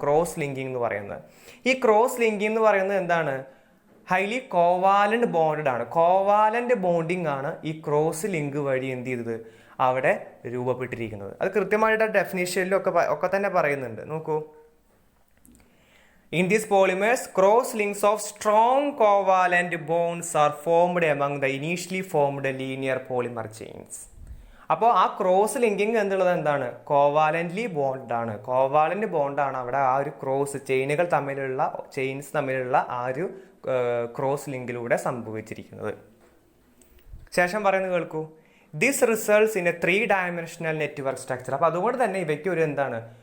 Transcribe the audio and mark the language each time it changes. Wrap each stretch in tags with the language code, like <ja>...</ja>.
<ml>Cross linking എന്ന് പറയുന്നത്. ഈ ക്രോസ് ലിങ്കിങ് എന്ന് പറയുന്നത് എന്താണ്? ഹൈലി കോവാലന്റ് ബോണ്ടഡ് ആണ്. കോവാലന്റ് ബോണ്ടിങ് ആണ് ഈ ക്രോസ് ലിങ്ക് വഴി എന്ത് ചെയ്തത്? അവിടെ രൂപപ്പെട്ടിരിക്കുന്നത്. അത് കൃത്യമായിട്ട് ഡെഫിനിഷനിലും ഒക്കെ തന്നെ പറയുന്നുണ്ട്. നോക്കൂ.</ml> <en>In these polymers, cross links of strong covalent bonds are formed among the initially formed linear polymer chains.</en> <ml>അപ്പോൾ ആ ക്രോസ് ലിങ്കിങ് എന്നുള്ളത് എന്താണ്? കോവാലൻ്റ്ലി ബോണ്ടാണ്. കോവാലൻ്റ് ബോണ്ടാണ് അവിടെ ആ ഒരു ക്രോസ് ചെയിൻസ് തമ്മിലുള്ള ആ ഒരു ക്രോസ് ലിങ്കിലൂടെ സംഭവിച്ചിരിക്കുന്നത്. ശേഷം പറയുന്നത് കേൾക്കൂ.</ml> <en>This results in a 3 dimensional network structure.</en> <ml>അപ്പോൾ അതുകൊണ്ട് തന്നെ ഇവയ്ക്ക് ഒരു എന്താണ്?</ml>